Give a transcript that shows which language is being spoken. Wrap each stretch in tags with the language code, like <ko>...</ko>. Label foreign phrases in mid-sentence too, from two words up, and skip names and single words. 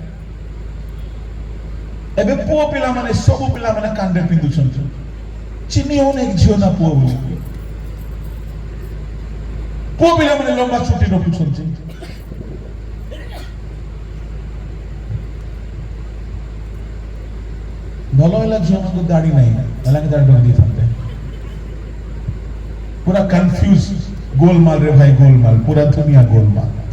<or>ଏବେ ପୁଅ ପିଲାମାନେ, ସବୁ ପିଲାମାନେ କାଣ୍ଡେ ପିନ୍ଧୁଛନ୍ତି, ଚିହ୍ନି ହଉନି ଝିଅ ନା ପୁଅ ବୋଲି। ପୁଅ ପିଲାମାନେ ଲମ୍ବା ଚୁଟି ରଖୁଛନ୍ତି। ଭଲ ହେଲା ଝିଅମାନଙ୍କୁ ଦାଢି ନାହିଁ, ହେଲା କି ଦାଢି ରଖିଦେଇଥାନ୍ତେ।</or> <hi>पूरा कंफ्यूज गोलमाल रे भाई, गोलमाल, पूरा दुनिया गोलमाल।</hi>